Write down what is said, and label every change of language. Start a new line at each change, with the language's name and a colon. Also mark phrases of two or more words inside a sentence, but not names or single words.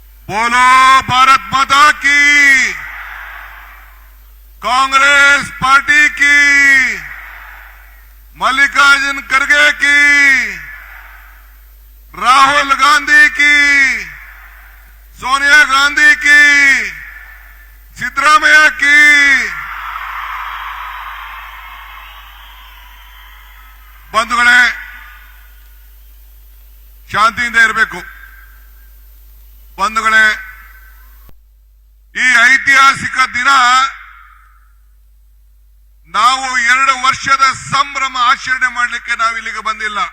Hindi: बोलो भारत माता की, कांग्रेस पार्टी की, मल्लिकार्जुन खड़गे की, राहुल गांधी की, सोनिया गांधी की, सिद्धरामಯ್ಯ की।
Kannada: ಬಂಧುಗಳೇ, ಶಾಂತಿಯಿಂದ ಇರಬೇಕು। ಬಂಧುಗಳೇ, ಈ ಐತಿಹಾಸಿಕ ದಿನ ನಾವು 2 ವರ್ಷದ ಸಂಭ್ರಮ ಆಚರಣೆ ಮಾಡಲಿಕ್ಕೆ ನಾವು ಇಲ್ಲಿಗೆ ಬಂದಿಲ್ಲ।